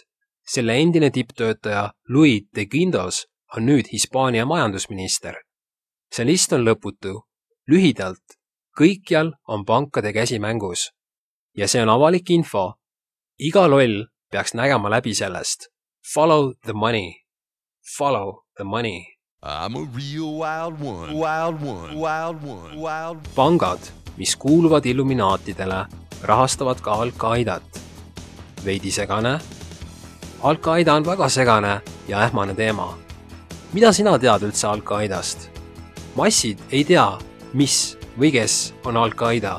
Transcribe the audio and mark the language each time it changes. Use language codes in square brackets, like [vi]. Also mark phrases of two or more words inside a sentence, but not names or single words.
[et] Selle endine tipptöötaja Luis de Guindos on nüüd Hispaania majandusminister. See list on lõputu. Lühidalt, kõikjal on pankade käsi mängus. Ja see on avalik info. Iga loll peaks nägema läbi sellest. [en] Follow the money. Follow the money. I'm a real wild one, wild one, wild one, wild one. [et] Pangad, mis kuuluvad illuminaatidele, rahastavad ka Al-Qaidat. Veidi segane? Al-Qaida on väga segane ja ähmane teema. Mida sina tead üldse Al-Qaidast? Massid ei tea, mis või kes on Al-Qaida.